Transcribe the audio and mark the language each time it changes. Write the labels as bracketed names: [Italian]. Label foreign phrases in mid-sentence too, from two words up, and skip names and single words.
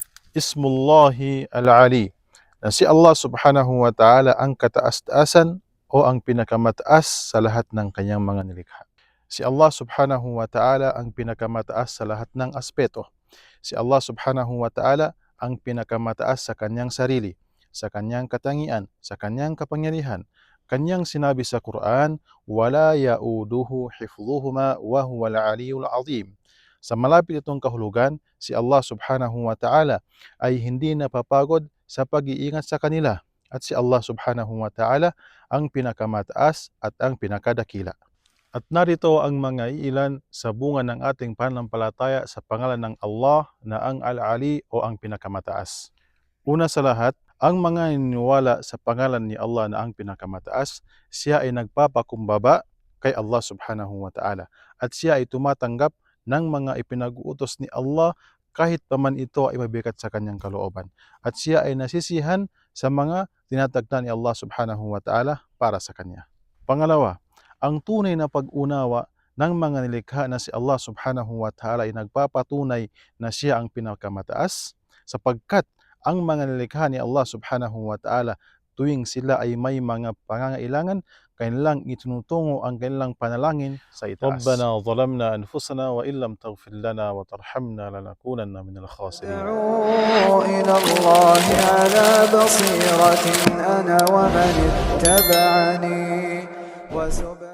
[Arabic] اسم الله العلي, [Filipino] na si [Arabic] الله سبحانه وتعالى [Filipino] ang kataas-taasan o ang pinakamataas sa lahat ng kanyang mga nilikha. Si [Arabic] الله سبحانه وتعالى [Filipino] ang pinakamataas sa lahat ng aspeto. Si [Arabic] الله سبحانه وتعالى [Filipino] ang pinakamataas sa kanyang sarili, sa kanyang katangian, sa kanyang kapangyarihan. Kanyang sinabi sa Quran, [Arabic] "ولا يئوده حفظهما وهو العلي العظيم." [Filipino] Sa malapit itong kahulugan, si [Arabic] الله سبحانه وتعالى [Filipino] ay hindi napapagod sa pag-iingat sa kanila. At si [Arabic] الله سبحانه وتعالى [Filipino] ang pinakamataas at ang pinakadakila. At narito ang mga ilan sa bunga ng ating pananampalataya sa pangalan ng Allah na ang Al-Ali o ang pinakamataas. Una sa lahat, ang mga naniniwala sa pangalan ni Allah na ang pinakamataas, siya ay nagpapakumbaba kay [Arabic] الله سبحانه وتعالى. [Filipino] At siya ay tumatanggap ng mga ipinag-uutos ni Allah kahit pa man ito ay mabigat sa kanyang kalooban. At siya ay nasisihan sa mga tinatagda ni [Arabic] الله سبحانه وتعالى [Filipino] para sa kanya. Pangalawa, ang tunay na pag-unawa ng mga nilikha na si [Arabic] الله سبحانه وتعالى [Filipino] ay nagpapatunay na siya ang pinakamataas, sapagkat ang mga nilikha ni [Arabic] الله سبحانه وتعالى [Filipino] tuwing sila ay may mga pangangailangan, kanilang itinutungo ang kanilang panalangin sa itaas. [Arabic] ربنا ظلمنا أنفسنا وإن لم تغفر لنا وترحمنا لنكونن من الخاسرين. أدعو إلى الله على بصيرة أنا ومن اتبعني